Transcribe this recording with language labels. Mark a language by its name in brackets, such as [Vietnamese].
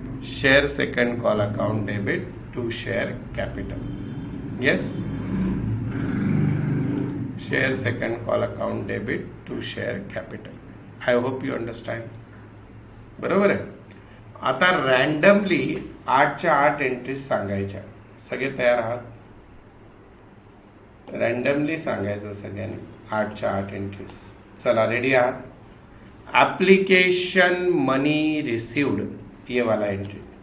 [English] Share second call account debit to share capital. Yes. Share second call account debit to share capital. I hope you understand. [Marathi] बरोबर आहे. आता randomly 8च्या 8 entries सांगायच्या. सगळे तयार आहात? Randomly सांगायचं सगळ्यांनी. 8च्या 8 एंट्रीज. चला रेडी आहात. [English] application money received, [Hindi] ये वाला एंट्री.